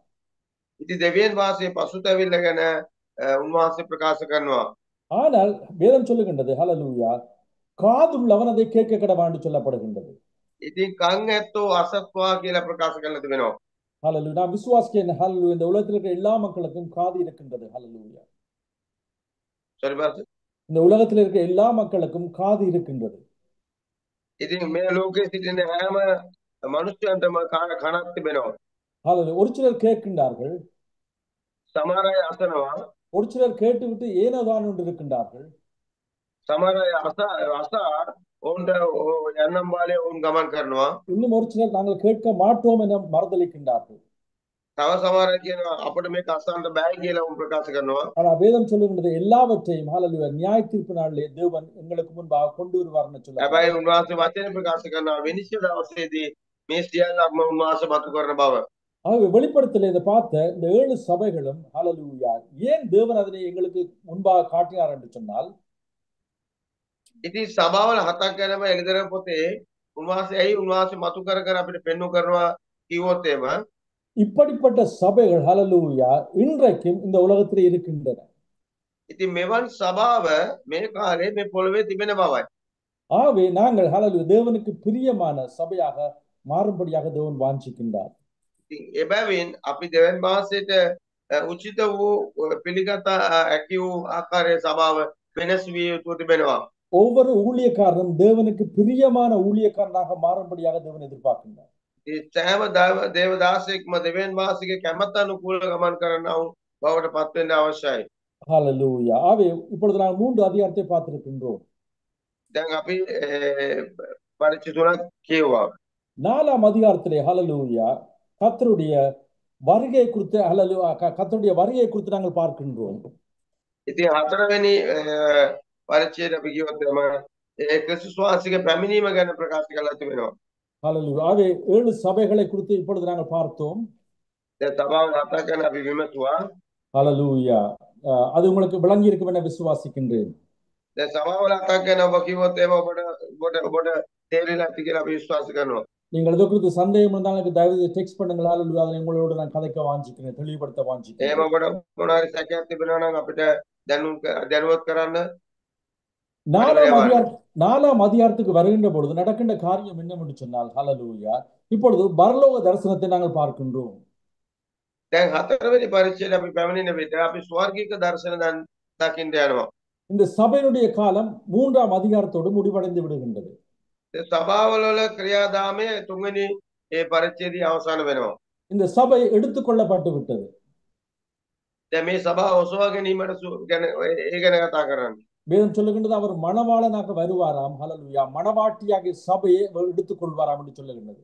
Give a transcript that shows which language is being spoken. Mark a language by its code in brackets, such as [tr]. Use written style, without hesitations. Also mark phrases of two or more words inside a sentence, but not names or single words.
[si] ඉතින් දෙවියන් වහන්සේ පසුතැවිල්ල ගැන උන්වහන්සේ ප්‍රකාශ කරනවා. [ta] ஆனால் வேதம் சொல்லுகின்றது ஹalleluya, காதுள்ளவன் அதை கேட்க கடவான் என்று சொல்லப்படுகின்றது. [si] ඉතින් කන් ඇත්තෝ අසත්වා කියලා ප්‍රකාශ කරලා තිබෙනවා. [ta] ஹalleluya. நான் விசுவாசிக்கிறேன் ஹalleluya, இந்த உலகத்தில் இருக்கிற எல்லா மக்களுக்கும் காது இருக்கின்றது. ஹalleluya. [en] sorry பாஸ். [ta] இந்த உலகத்தில் இருக்கிற எல்லா மக்களுக்கும் காது இருக்கின்றது. [si] ඉතින් මේ ලෝකයේ සිටින හැම මනුෂ්‍යයන්ටම කනක් තිබෙනවා. [ta] ஹalleluya. ஒரு சிலர் கேட்கின்றார்கள், [si] සමහර අය අසනවා. [ta] ஒரு சிலர் கேட்டுவிட்டு ஏனோதான் என்று இருக்கின்றார்கள். [si] සමහර අය අසා ඔවුන්ට යන්නම් බාලේ ඔවුන් ගමන් කරනවා. [ta] இன்னும் ஒரு சிலர் நாங்கள் கேட்க மாட்டோம் என மறுதளிக்கின்றார்கள். [si] තව සමහර අය කියනවා අපිට මේක අසන්න බෑ කියලා උන් ප්‍රකාශ කරනවා. [ta] ஆனா வேதம் சொல்லுகின்றது எல்லாவற்றையும் ஹalleluya நியாய தீர்ப்பு நாளிலே தேவன் எங்களுக்கு முன்பாக கொண்டு வருவார்னு சொல்லப்படுகிறது. [si] හැබැයි උන්වහන්සේ වචනේ ප්‍රකාශ කරනවා විනිශ්චය දවසේදී මේ සියල්ලක්ම උන්වහන්සේ මතු කරන බව. [ta] ஆகவே வெளிப்படுத்தல இதை பார்த்த இந்த 7 சபைகளும் ஹalleluya ஏன் தேவன் அதனை எங்களுக்கு முன்பாக காட்டினார் என்று சொன்னால் [si] ඉතින් සභාවල හතක් ගැනම එළිදර පොතේ උන්වහන්සේ ඇයි උන්වහන්සේ මතු කර කර අපිට පෙන්වු කරනවා කිව්වොත් එහෙම [ta] இப்படிப்பட்ட சபைகள் ஹalleluya இன்றைக்கும் இந்த உலகத்திலே இருக்கின்றன. [si] ඉතින් මෙවන් සභාව මේ කාලේ මේ පොළවේ තිබෙන බවයි. [ta] ஆகவே நாங்கள் ஹalleluya தேவனுக்கு பிரியமான சபையாக மாறும்படியாக தேவன் வாஞ்சிக்கின்றார். [si] ඉතින් එබැවින් අපි දෙවන් වහන්සේට උචිත වූ පිළිගත හැකි වූ ආකාරයේ සභාව වෙනස් විය යුතු තිබෙනවා. [ta] ஒவ்வொரு ஊழியக்காரனும் தேவனுக்கு பிரியமான ஊழியக்காரனாக மாறும்படியாக தேவன் எதிர்பார்க்கின்றார். [si] සෑම දේවදාසයෙක්ම දෙවන් වහන්සේගේ කැමැත්ත අනුකූල ගමන් කරනා වූ බවට පත් වෙන්න අවශ්‍යයි. [ta] ஹalleluya. ஆகவே இப்பொழுது நாங்கள் 3 அதிகாரத்தை பார்த்திருக்கின்றோம். [si] දැන් අපි පරිච්ඡේද 3ක් කියවුවා. [ta] 4ஆம் அதிகாரத்திலே ஹalleluya கர்த்தருடைய வருகை குறித்து ஹalleluya கர்த்தருடைய வருகை குறித்து நாங்கள் பார்க்கின்றோம். [si] ඉතින් 4වෙනි පරිච්ඡේද අපි කියවොත් ක්‍රිස්තුස් වහන්සේගේ පැමිණීම ගැන ප්‍රකාශ කරලා තිබෙනවා. [ta] ஹalleluya. ஆகவே 7 சபைகளை குறித்து இப்பொழுது நாங்கள் பார்த்தோம். [si] දැන් සභාව හතක් ගැන අපි විමසුවා. [ta] ஹalleluya. அது உங்களுக்கு விளங்கி இருக்கும் என விசுவாசிக்கின்றேன். [si] දැන් සභාවල හතක් ගැන ඔබ කිව්වොත් එහෙම ඔබට තේරෙලා ඇති කියලා අපි විශ්වාස කරනවා. [ta] நீங்கள் இது குறித்து சந்தேகம் இருந்தாலும் எனக்கு தயவு டெக்ஸ்ட் பண்ணுங்கள். ஹalleluya. அதை உங்களோட நான் கதைக்க வாஞ்சிக்கிறேன், தெளிவுபடுத்த வாஞ்சிக்கிறேன். [si] එහෙම ඔබට මොන හරි සැකයක් තිබෙනවා නම් අපිට දැනුවත් කරන්න. [ta] 4ஆம் அதிகாரத்துக்கு வருகின்ற பொழுது நடக்கின்ற காரியம் என்னவென்று சொன்னால் ஹalleluya இப்பொழுது பரலோக தரிசனத்தை நாங்கள் பார்க்கின்றோம். [si] දැන් 4වෙනි පරිච්ඡේදය අපි පැමිණෙන විට අපි ස්වර්ගික දර්ශන දකින්න යනවා. [ta] இந்த சபையினுடைய காலம் 3ஆம் அதிகாரத்தோடு முடிவடைந்து விடுகின்றது. [si] සභාවල වල ක්‍රියාදාමයේ 3වෙනි ඒ පරිච්ඡේදය අවසන් වෙනවා. [ta] இந்த சபை எடுத்துக்கொள்ளப்பட்டு விட்டது. [si] දැන් මේ සභාව ඔසවා ගැනීමට ගැන ඒ ගැන කතා කරන්නේ. [ta] வேதம் சொல்லுகின்றது அவர் மணவாளனாக வருவாராம். ஹalleluya. மணவாட்டியாகிய சபையை எடுத்துக்கொள்வாராம் என்று சொல்லுகின்றது.